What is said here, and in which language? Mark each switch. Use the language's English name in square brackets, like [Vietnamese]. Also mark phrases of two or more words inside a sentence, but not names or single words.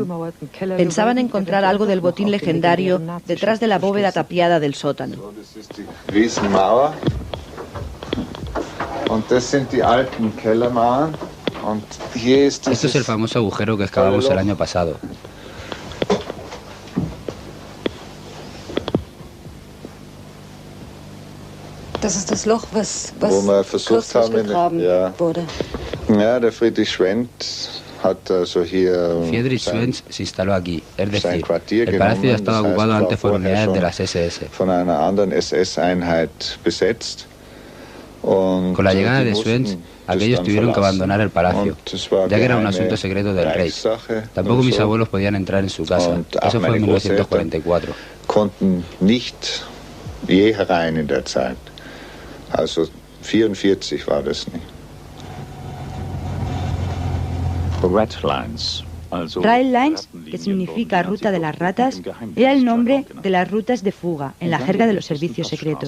[Spanish] Pensaban encontrar algo del botín legendario detrás de la bóveda tapiada del sótano. Esto es el famoso agujero que excavamos el año pasado. [German] Das ist das Loch, was wo wir versucht haben, wurde. Ja, der Friedrich Schwendt hat also hier [Spanish] Friedrich Schwendt se instaló aquí, es decir, el palacio ya estaba ocupado antes por unidades de las SS. [German] Von einer anderen SS-Einheit besetzt. [Spanish] Con la llegada de Schwendt, aquellos tuvieron que abandonar el palacio, ya que era un asunto secreto del rey. Tampoco mis abuelos podían entrar en su casa. Eso fue en 1944. [German] Konnten nicht je herein in der Zeit. Also 44 war das nicht. [Spanish] Rail Lines, que significa ruta de las ratas, era el nombre de las rutas de fuga en la jerga de los servicios secretos.